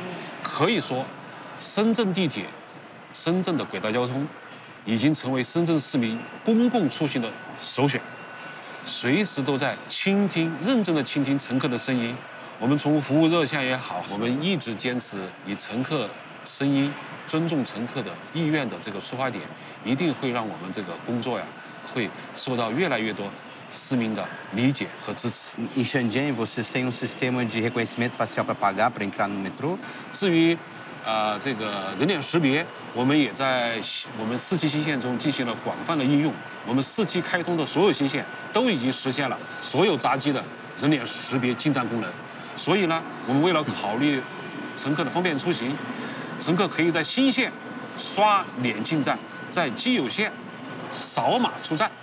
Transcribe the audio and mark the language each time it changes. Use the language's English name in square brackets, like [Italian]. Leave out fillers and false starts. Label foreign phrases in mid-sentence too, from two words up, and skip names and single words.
[Chinese] 可以说，深圳地铁、深圳的轨道交通已经成为深圳市民公共出行的首选，随时都在认真的倾听乘客的声音。我们从服务热线也好，我们一直坚持以乘客声音、尊重乘客的意愿的这个出发点，一定会让我们这个工作呀，会受到越来越多市民的理解和支持。 [Portuguese] Em Shenzhen, vocês têm sistema de reconhecimento facial para pagar para entrar no metrô? [Chinese] 至于这个人脸识别，我们也在我们4期新线中进行了广泛的应用。我们4期开通的所有新线都已经实现了所有闸机的人脸识别进站功能。所以呢，我们为了考虑乘客的方便出行，乘客可以在新线刷脸进站，在既有线扫码出站。